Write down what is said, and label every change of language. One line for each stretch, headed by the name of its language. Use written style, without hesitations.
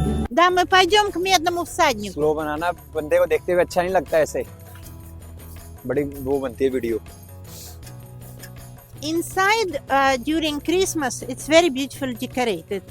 Russian: Да, мы пойдем к медному всаднику.
Hindi: Slow बनाना, बंदे को देखते हुए अच्छा नहीं लगता ऐसे, बड़ी वो बनती है video.
English: Inside, during Christmas, it's very beautifully decorated.